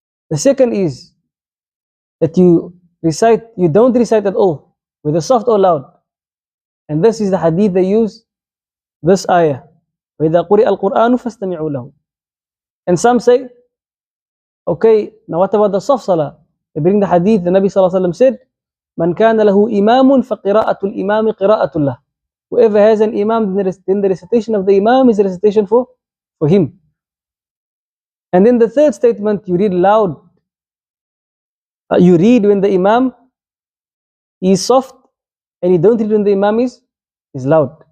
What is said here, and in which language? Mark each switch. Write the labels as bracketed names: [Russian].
[English] The second is that you don't recite at all, whether soft or loud. And this is the hadith they use, this ayah, [Arabic] وَإِذَا قُرِئَ الْقُرْآنُ فَاسْتَمِعُوا لَهُ. [English] And some say, okay, now what about the soft salah? They bring the hadith, the Nabi sallallahu alaihi wasallam said, [Arabic] من كان له إمام فقراءة الإمام قراءة له. [English] Whoever has an imam, then the recitation of the imam is a recitation for him. And then the third statement, you read loud. You read when the imam is soft, and you don't read when the imam is loud.